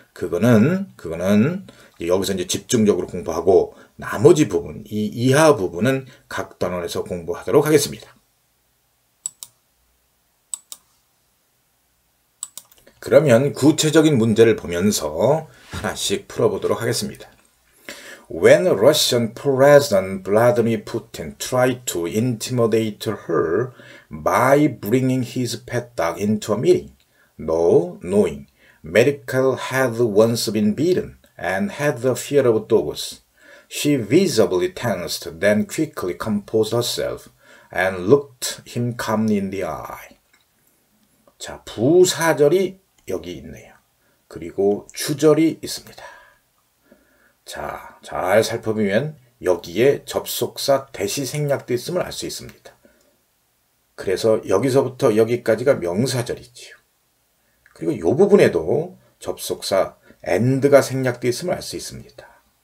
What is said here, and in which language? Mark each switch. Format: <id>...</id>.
<ko>그거는 여기서 이제 집중적으로 공부하고 나머지 부분, 이 이하 부분은 각 단원에서 공부하도록 하겠습니다. 그러면 구체적인 문제를 보면서 하나씩 풀어보도록 하겠습니다.</ko> <en>When Russian President Vladimir Putin tried to intimidate her by bringing his pet dog into a meeting, knowing Miracle had once been beaten and had the fear of dogs. She visibly tensed, then quickly composed herself and looked him calmly in the eye.</en> <ko>자, 부사절이 여기 있네요. 그리고 주절이 있습니다. 자, 잘 살펴보면 여기에 접속사 대시 생략되어 있음을 알 수 있습니다. 그래서 여기서부터 여기까지가 명사절이지요. 그리고 이 부분에도 접속사 and가 생략되어 있음을 알 수 있습니다.</ko>